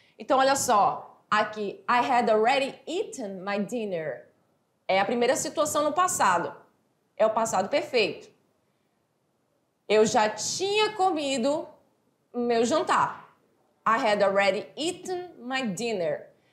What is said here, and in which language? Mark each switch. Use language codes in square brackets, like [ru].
[pt] Então, olha só, aqui, [en] I had already eaten my dinner. [pt] É a primeira situação no passado. É o passado perfeito. Eu já tinha comido meu jantar. [en] I had already eaten my dinner.